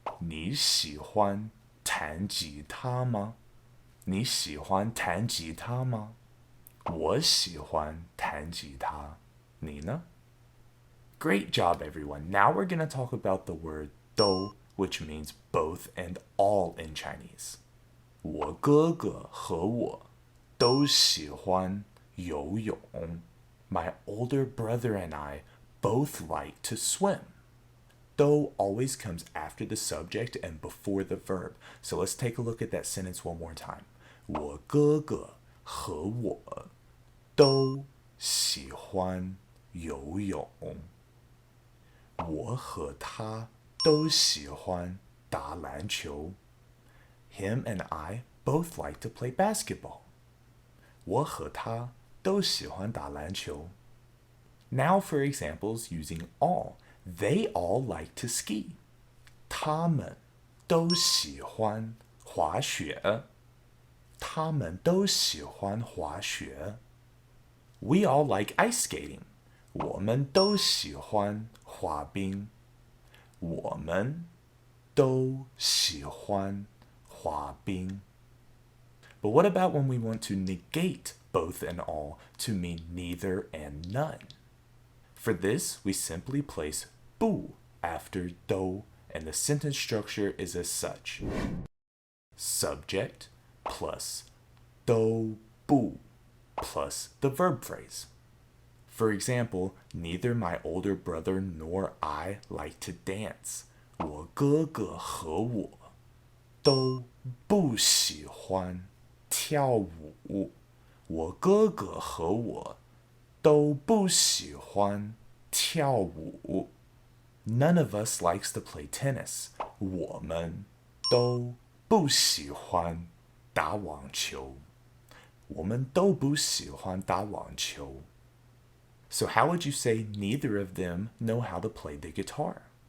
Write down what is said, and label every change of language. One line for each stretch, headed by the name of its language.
Chinese: 你喜欢弹吉他吗？你喜欢弹吉他吗？我喜欢弹吉他。你呢？
English: Great job, everyone. Now we're going to talk about the word 都, which means both and all in Chinese.
Chinese: 我哥哥和我都喜欢游泳.
English: My older brother and I both like to swim. 都 always comes after the subject and before the verb. So let's take a look at that sentence one more time.
Chinese: 我哥哥和我都喜欢游泳。我和他都喜欢打篮球。
English: Him and I both like to play basketball.
Chinese: 我和他都喜欢打篮球。
English: Now for examples using all. They all like to ski.
Chinese: 他们都喜欢滑雪。他们都喜欢滑雪。
English: We all like ice skating.
Chinese: 我们都喜欢滑冰。我们都喜欢滑冰.
English: But what about when we want to negate both and all to mean neither and none? For this, we simply place 不 after 都, and the sentence structure is as such. Subject plus 都不 plus the verb phrase. For example, neither my older brother nor I like to dance.
Chinese: 我哥哥和我都不喜欢跳舞。我哥哥和我都不喜欢跳舞。
English: None of us likes to play tennis.
Chinese: 我们都不喜欢打网球。我们都不喜欢打网球。
English: So how would you say neither of them know how to play the guitar?